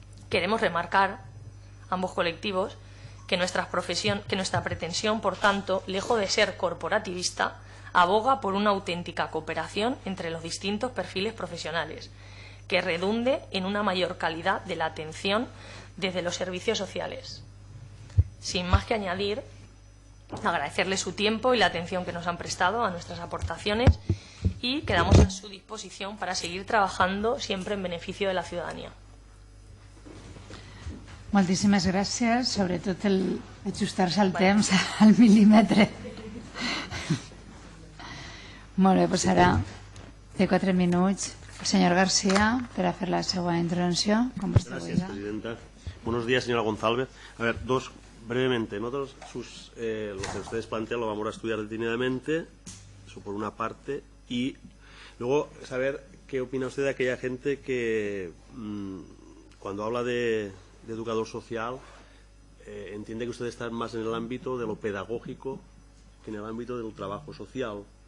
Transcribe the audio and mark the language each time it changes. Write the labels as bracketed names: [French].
[Spanish] Queremos remarcar, ambos colectivos, que nuestra pretensión, por tanto, lejos de ser corporativista, aboga por una auténtica cooperación entre los distintos perfiles profesionales, que redunde en una mayor calidad de la atención desde los servicios sociales. Sin más que añadir, agradecerles su tiempo y la atención que nos han prestado a nuestras aportaciones y quedamos a su disposición para seguir trabajando siempre en beneficio de la ciudadanía. [Catalan] Moltíssimes gràcies, sobretot ajustar-se al temps al mil·límetre. Molt bé, doncs ara té 4 minuts [Spanish] el señor García para hacer la segunda intervención. Gracias, presidenta. Buenos días, señora González. A ver, brevemente. Nosotros lo que ustedes plantean lo vamos a estudiar detenidamente, eso por una parte, y luego saber qué opina usted de aquella gente que cuando habla de educador social entiende que ustedes están más en el ámbito de lo pedagógico que en el ámbito del trabajo social.